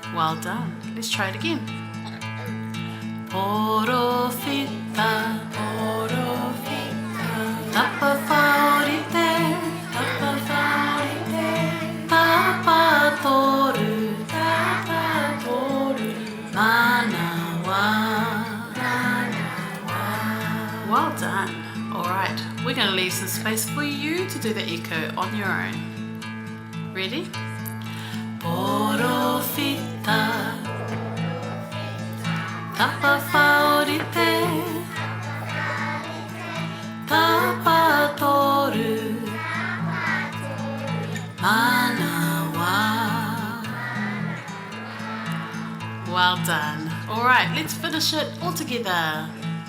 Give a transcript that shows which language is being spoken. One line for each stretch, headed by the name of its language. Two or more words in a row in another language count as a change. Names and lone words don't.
English: Well done. Let's try it again.
Māori: Porofita, porofita. Tapa favorite, tapa favorite. Tapa toru, tapa toru. Manawa, manawa.
English: Well done. All right, we're going to leave some space for you to do the echo on your own.
Māori: Ready? Porofita, tapa favorite, tapa toru, manawa.
English: Well done. All right, let's finish it all together.